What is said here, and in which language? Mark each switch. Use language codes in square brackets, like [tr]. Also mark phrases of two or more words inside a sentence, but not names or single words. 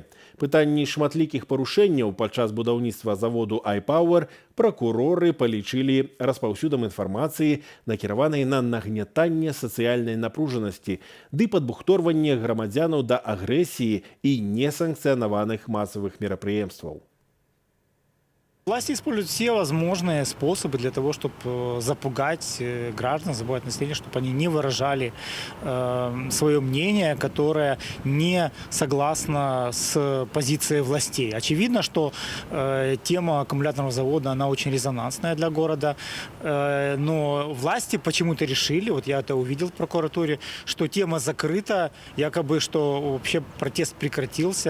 [be] Пытанні шматлікіх парушэнняў падчас будаўніцтва заводу iPower пракуроры палічылі распаўсюдам інфармацыі, накіраванай на нагнятанне сацыяльнай напружанасці ды падбухторванне грамадзянаў да агрэсіі і несанкцыянаваных масавых мерапрыемстваў. [ru] Власти используют все возможные способы для того, чтобы запугать граждан, запугать население, чтобы они не выражали свое мнение, которое не согласно с позицией властей. Очевидно, что тема аккумуляторного завода, она очень резонансная для города, но власти почему-то решили, вот я это увидел в прокуратуре, что тема закрыта, якобы, что вообще протест прекратился.